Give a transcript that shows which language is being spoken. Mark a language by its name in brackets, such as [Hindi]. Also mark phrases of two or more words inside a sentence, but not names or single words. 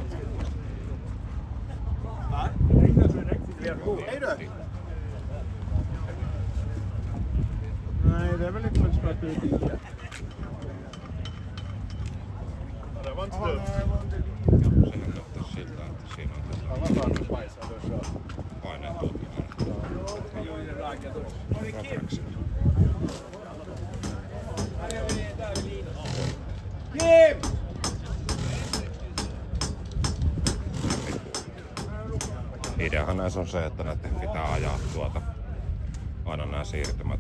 [Swedish] Nej, det är väl inte så sprätt ut i. Det var inte dumt. [Finnish] Sehän näyttää siltä, että siinä on paineen tuottaminen. Refleksi. Ideahan näissä on se, että näiden pitää ajaa aina nämä siirtymät.